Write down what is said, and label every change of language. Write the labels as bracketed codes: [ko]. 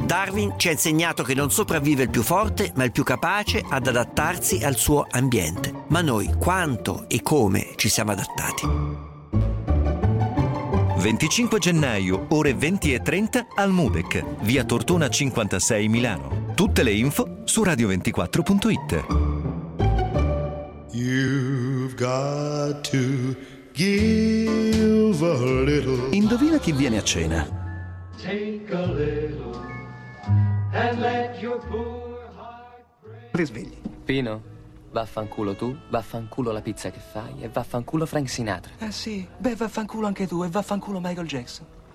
[it] Darwin ci ha insegnato che non sopravvive il più forte, ma il più capace ad adattarsi al suo ambiente. Ma noi quanto e come ci siamo adattati? 25 gennaio, ore 20:30 al MUDEC, via Tortona 56 Milano. Tutte le info su radio24.it. [en] You've got to give a little. [it] Indovina chi viene a cena. [en] Take a little and let your poor heart. Risvegli. [it] Pino, vaffanculo tu, vaffanculo la pizza che fai e vaffanculo Frank Sinatra. Ah sì, beh vaffanculo anche tu e vaffanculo Michael Jackson.